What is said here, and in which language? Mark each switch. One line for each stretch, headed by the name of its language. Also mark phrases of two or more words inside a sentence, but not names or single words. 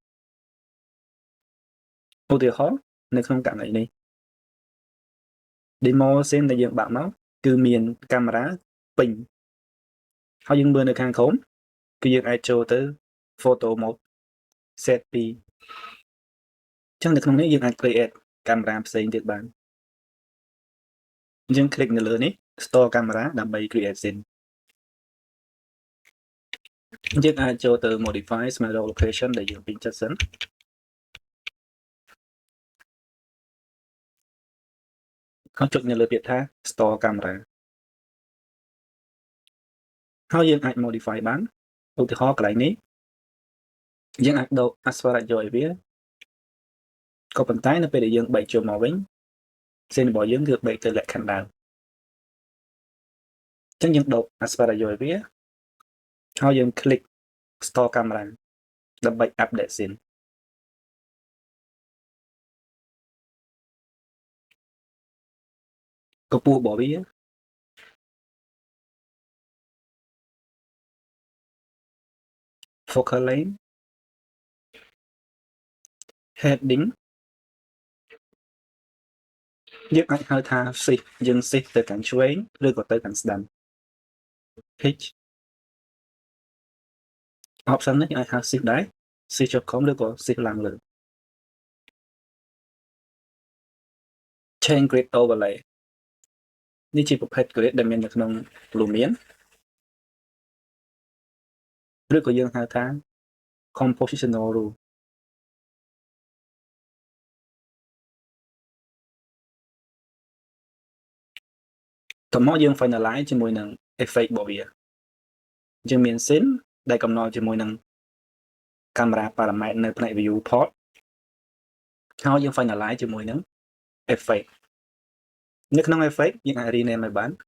Khmer: ឧទាហរណ៍នៅក្នុងករណីនេះ
English: demo scene
Khmer: ដែលយើងបាក់មកគឺមានកាមេរ៉ាពេញហើយយើងមើលនៅខាងក្រោមគឺយើងអាចចូលទៅ
English: photo mode set
Khmer: ពីអញ្ចឹងនៅក្នុងនេះយើងអាច create កាមេរ៉ាផ្សេងទៀតបាន យើង click នៅលើនេះ store កាមេរ៉ាដើម្បី
English: create scene
Khmer: យើងអាចចូលទៅ
English: modify smart location
Khmer: ដែលយើងពេញចិត្តសិនហើយចុចនៅលើពាក្យថា store កាមេរ៉ា ហើយយើងអាច modify បានឧទាហរណ៍កន្លែងនេះយើងអាចដូរ
English: aspect ratio
Khmer: ឲ្យវាក៏ប៉ុន្តែនៅពេលដែលយើងបែកចូលមកវិញ scene របស់យើងគឺបែកទៅលក្ខខណ្ឌដើម អញ្ចឹងយើងដូរ
English: aspect ratio
Khmer: ឲ្យវាហើយយើង
English: click store
Khmer: កាមេរ៉ាដើម្បី
English: update scene
Khmer: កម្ពស់របស់វា
English: focal length heading
Khmer: យើងអាចហៅថា shift យើង shift ទៅខាងឆ្វេងឬក៏ទៅខាងស្ដាំ pitch option នេះយើងអាចហៅ shift ដែរ shift ចុចខំឬក៏ shift ឡើងលើ
English: change grid overlay
Khmer: នេះជាប្រភេទ grid ដែលមាននៅក្នុង Lumion ឬក៏យើងហៅថា
English: compositional rule
Khmer: តោះមកយើង finalize ជាមួយនឹង effect របស់វាយើងមាន scene ដែលកំណត់ជាមួយនឹងកាមេរ៉ា parameter នៅផ្នែក viewport ហើយយើង finalize ជាមួយនឹង effect នៅក្នុង effect យើងអាច rename ឲ្យបាន